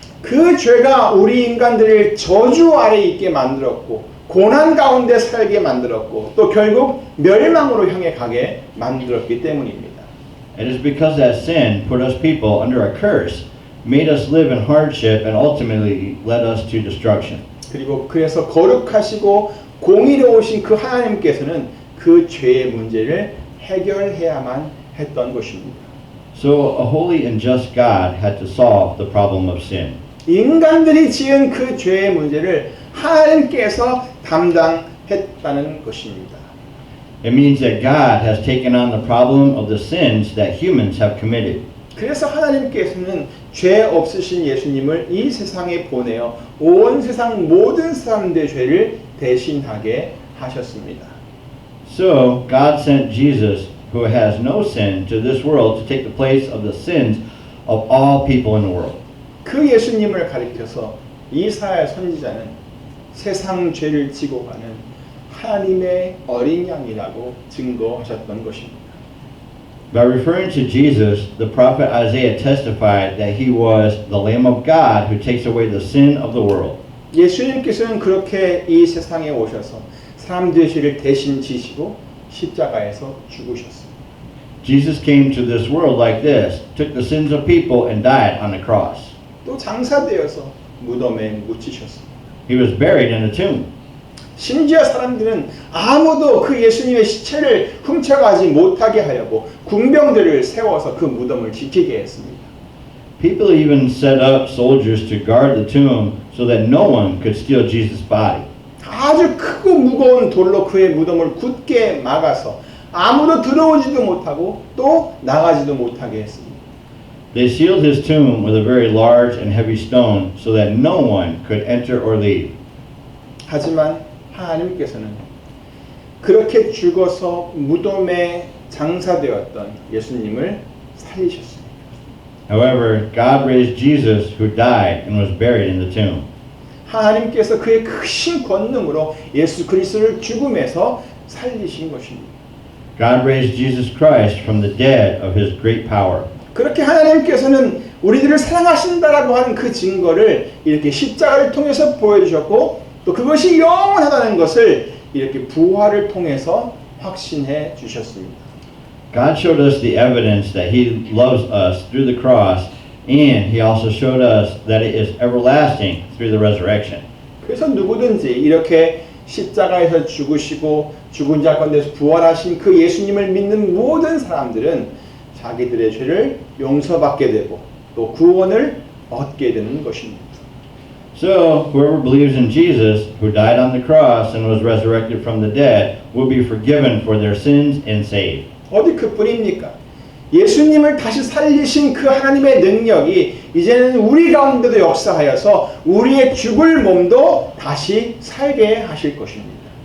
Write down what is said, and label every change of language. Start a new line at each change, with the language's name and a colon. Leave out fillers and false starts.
Korean: 그 죄가 우리 인간들을 저주 아래 있게 만들었고 고난 가운데 살게 만들었고 또 결국 멸망으로 향해 가게 만들었기 때문입니다.
English: It is because that sin put us people under a curse, made us live in hardship, and ultimately led us to destruction.
Korean: 그리고 그래서 거룩하시고 공의로우신 그 하나님께서는 그 죄의 문제를 해결해야만 했던 것입니다.
English: So a holy and just God had to solve the problem of sin.
Korean: 인간들이 지은 그 죄의 문제를 하나님께서 담당했다는 것입니다.
English: It means that God has taken on the problem of the sins that humans have committed.
Korean: 그래서 하나님께서는 죄 없으신 예수님을 이 세상에 보내어 온 세상 모든 사람들의 죄를 대신하게 하셨습니다.
English: So God sent Jesus, who has no sin, to this world to take the place of the sins of all people in the world.
Korean: 그 예수님을 가리켜서 이사야 선지자는 세상 죄를 지고 가는 하나님의 어린 양이라고 증거하셨던 것입니다.
English: By referring to Jesus, the prophet Isaiah testified that he was the Lamb of God who takes away the sin of the world.
Korean: 예수님께서는 그렇게 이 세상에 오셔서 사람들의 죄를 대신 지시고 십자가에서 죽으셨습니다.
English: Jesus came to this world like this, took the sins of people and died on the cross.
Korean: 또 장사되어서 무덤에 묻히셨습니다.
English: He was buried in a tomb.
Korean: 심지어 사람들은 아무도 그 예수님의 시체를 훔쳐가지 못하게 하려고 군병들을 세워서 그 무덤을 지키게 했습니다.
English: People even set up soldiers to guard the tomb so that no one could steal Jesus' body.
Korean: 아주 크고 무거운 돌로 그의 무덤을 굳게 막아서 아무도 들어오지도 못하고 또 나가지도 못하게 했습니다.
English: They sealed his tomb with a very large and heavy stone so that no one could enter or leave.
Korean: 하지만 하나님께서는 그렇게 죽어서 무덤에 장사되었던 예수님을 살리셨습니다.
English: However, God raised Jesus who died and was buried in the tomb.
Korean: 하나님께서 그의 크신 권능으로 예수 그리스도를 죽음에서 살리신 것입니다.
English: God raised Jesus Christ from the dead of his great power.
Korean: 그렇게 하나님께서는 우리들을 사랑하신다라고 하는 그 증거를 이렇게 십자가를 통해서 보여주셨고 또 그것이 영원하다는 것을 이렇게 부활을 통해서 확신해 주셨습니다.
English: God showed us the evidence that he loves us through the cross, and he also showed us that it is everlasting through the resurrection.
Korean: 그래서 누구든지 이렇게 십자가에서 죽으시고 죽은 자 가운데서 부활하신 그 예수님을 믿는 모든 사람들은 자기들의 죄를 용서받게 되고 또 구원을 얻게 되는 것입니다.
English: So, whoever believes in Jesus, who died on the cross and was resurrected from the dead, will be forgiven for their sins and saved.
Korean: 어디 그뿐입니까? 예수님을 다시 살리신 그 하나님의 능력이 이제는 우리 가운데도 역사하여서 우리의 죽을 몸도 다시 살게 하실 것입니다.